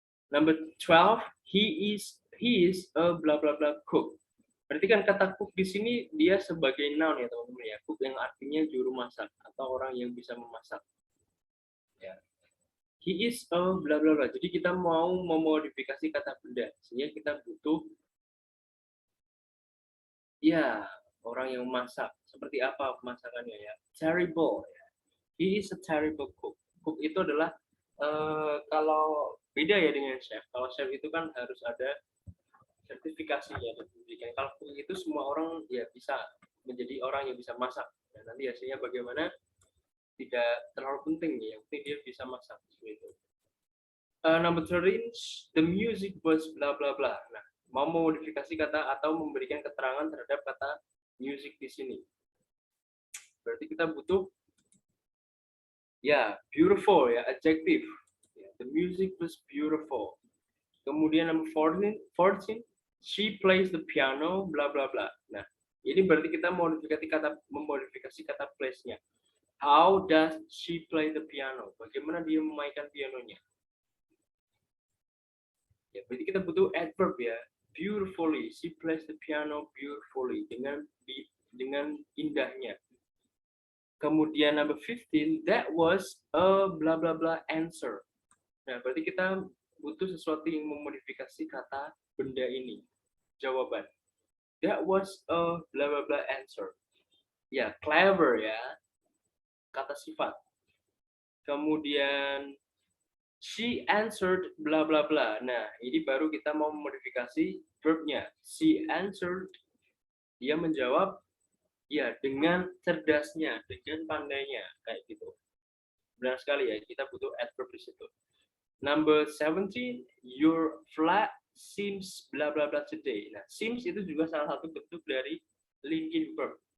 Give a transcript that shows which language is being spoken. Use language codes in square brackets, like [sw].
[en] Number 12, he is a bla bla bla cook. [id] Berarti kan kata cook di sini dia sebagai noun ya teman-teman ya. Cook yang artinya juru masak atau orang yang bisa memasak. Ya. [en] He is a bla bla bla. [id] Jadi kita mau memodifikasi kata benda sehingga kita butuh ya orang yang masak. Seperti apa pemasakannya ya? [en] Terrible. Ya. He is a terrible cook. [id] Cook itu adalah kalau beda ya dengan chef. Kalau chef itu kan harus ada sertifikasinya dan pendidikan. Kalau cook itu semua orang ya bisa menjadi orang yang bisa masak. Dan nanti hasilnya bagaimana tidak terlalu penting ya. Yang penting dia bisa masak seperti itu. [en] Number 13, the music was bla bla bla. [id] Nah, mau memodifikasi kata atau memberikan keterangan terhadap kata music di sini. Berarti kita butuh ya beautiful ya adjective. [en] The music was beautiful. [id] Kemudian [en] number 14, she plays the piano bla bla bla. [id] Nah, ini berarti kita memodifikasi kata plays-nya. [en] How does she play the piano? [id] Bagaimana dia memainkan pianonya? Ya, berarti kita butuh adverb ya. Beautifully, [en] she plays the piano beautifully [id] dengan indahnya. Kemudian [en] number 15, that was a bla bla bla answer. [id] Nah, berarti kita butuh sesuatu yang memodifikasi kata benda ini. Jawaban. [en] That was a bla bla bla answer. Ya, clever ya. [id] Kata sifat. [en] Kemudian She answered bla bla bla. [id] Nah, ini baru kita mau memodifikasi verbnya. [en] She answered, [id] dia menjawab ya dengan cerdasnya, dengan pandainya, kayak gitu. Benar sekali ya, kita butuh adverb di situ. [en] Number 17, your flat seems bla bla bla today. [id] Nah, seems itu juga salah satu bentuk dari linking verb.